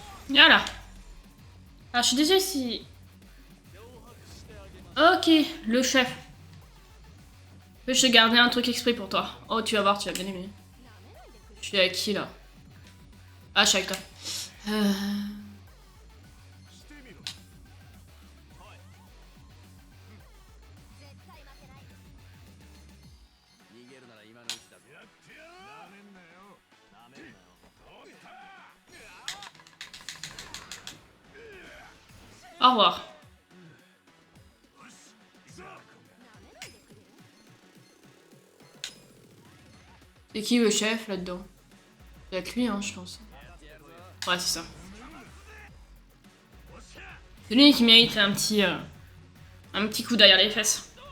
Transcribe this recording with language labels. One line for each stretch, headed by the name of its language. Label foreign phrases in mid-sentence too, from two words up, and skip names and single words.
French: Voilà. Alors, je suis désolée si... Ok, le chef. Je te garder un truc exprès pour toi. Oh, tu vas voir, tu vas bien aimer. Je suis avec qui, là? Ah, je suis avec toi. Euh...
Japanese: してみろ逃げるなら今のうちだぞ。やってやろうなめんなよなめんなよ。おった
French: Au revoir.
Japanese: よし行くぞ
French: C'est qui le chef, là-dedans? C'est avec lui, hein, je pense. Ouais, c'est ça. C'est lui qui mérite un petit coup derrière les fesses.